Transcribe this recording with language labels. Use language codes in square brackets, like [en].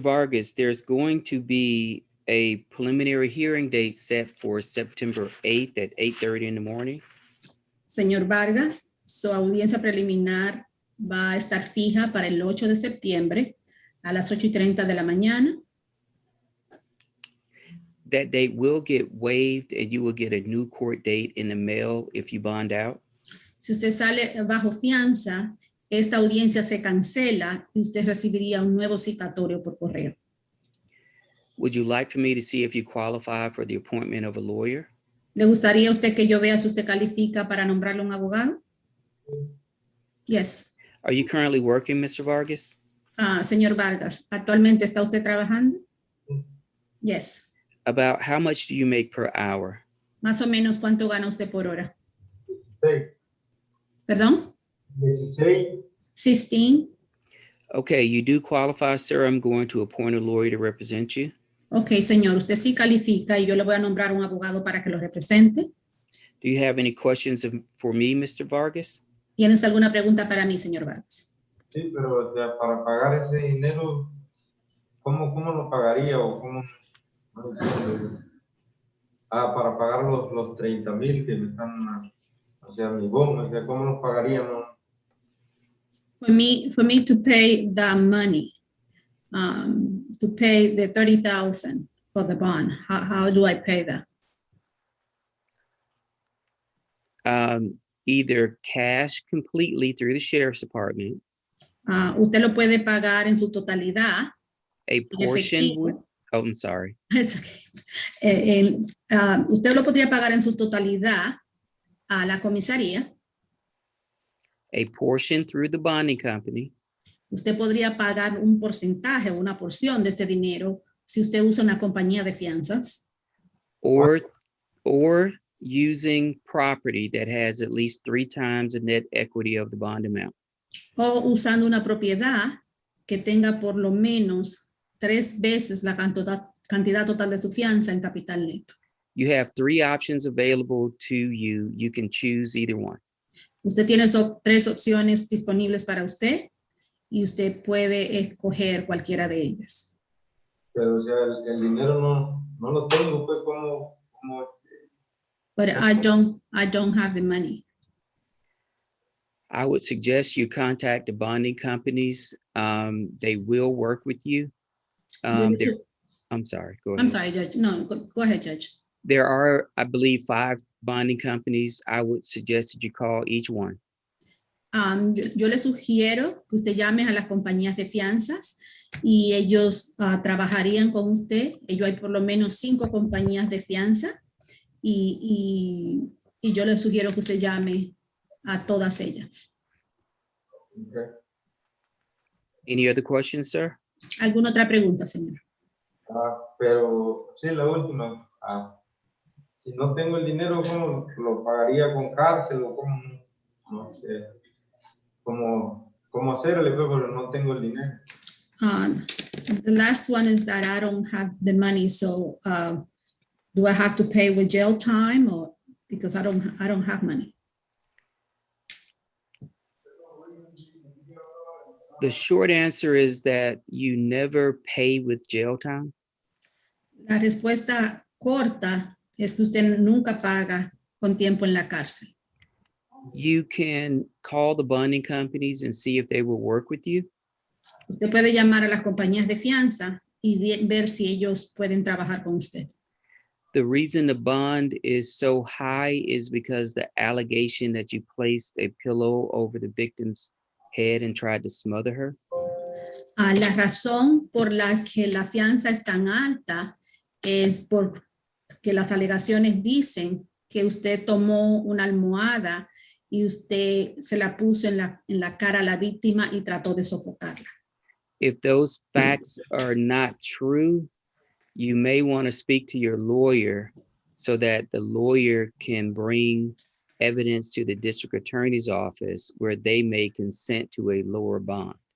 [en] Vargas, there's going to be a preliminary hearing date set for September 8th at 8:30 in the morning. [es] Señor Vargas, su audiencia preliminar va a estar fija para el 8 de septiembre a las 8:30 de la mañana. [en] That date will get waived and you will get a new court date in the mail if you bond out. [es] Si usted sale bajo fianza, esta audiencia se cancela y usted recibiría un nuevo citatorio por correo. [en] Would you like for me to see if you qualify for the appointment of a lawyer? [es] ¿Le gustaría a usted que yo vea si usted califica para nombrarle un abogado? [en] Yes. Are you currently working, Mr. Vargas? [es] Señor Vargas, ¿actualmente está usted trabajando? [en] Yes. About how much do you make per hour? [es] Más o menos, ¿cuánto gana usted por hora? 16. ¿Perdón? 16. 16. [en] Okay, you do qualify, sir. I'm going to appoint a lawyer to represent you. [es] Ok, señor, usted sí califica y yo le voy a nombrar un abogado para que lo represente. [en] Do you have any questions for me, Mr. Vargas? [es] ¿Tienes alguna pregunta para mí, señor Vargas? Sí, pero para pagar ese dinero, ¿cómo lo pagaría o cómo? No entiendo. Para pagar los 30,000 que me están, o sea, mi bono, o sea, ¿cómo los pagaríamos? [en] For me to pay the money, to pay the 30,000 for the bond, how do I pay that? Either cash completely through the sheriff's department. [es] Usted lo puede pagar en su totalidad. [en] A portion would, oh, I'm sorry. It's okay. [es] Usted lo podría pagar en su totalidad a la comisaría. [en] A portion through the bonding company. [es] Usted podría pagar un porcentaje, una porción de este dinero si usted usa una compañía de fianzas. [en] Or using property that has at least 3 times the net equity of the bond amount. [es] O usando una propiedad que tenga por lo menos 3 veces la cantidad total de su fianza en capital neto. [en] You have 3 options available to you. You can choose either one. [es] Usted tiene 3 opciones disponibles para usted y usted puede escoger cualquiera de ellas. Pero, o sea, el dinero no lo tengo, pues, ¿cómo? [en] But I don't have the money. I would suggest you contact the bonding companies. They will work with you. I'm sorry, go ahead. I'm sorry, Judge. No, go ahead, Judge. There are, I believe, 5 bonding companies. I would suggest that you call each one. [es] Yo le sugiero que usted llame a las compañías de fianzas y ellos trabajarían con usted. Hay por lo menos 5 compañías de fianza y yo le sugiero que usted llame a todas ellas. [en] Okay. Any other questions, sir? [es] ¿Alguna otra pregunta, señor? Pero sí, la última. Si no tengo el dinero, ¿cómo lo pagaría con cárcel o cómo? No sé. ¿Cómo hacerle? Pero no tengo el dinero. [en] The last one is that I don't have the money, so do I have to pay with jail time or because I don't have money? The short answer is that you never pay with jail time. [es] La respuesta corta es que usted nunca paga con tiempo en la cárcel. [en] You can call the bonding companies and see if they will work with you. [es] Usted puede llamar a las compañías de fianza y ver si ellos pueden trabajar con usted. [en] The reason the bond is so high is because the allegation that you placed a pillow over the victim's head and tried to smother her. [es] La razón por la que la fianza es tan alta es porque las alegaciones dicen que usted tomó una almohada y usted se la puso en la cara a la víctima y trató de sofocarla. [en] If those facts are not true, you may want to speak to your lawyer so that the lawyer can bring evidence to the district attorney's office where they may consent to a lower bond.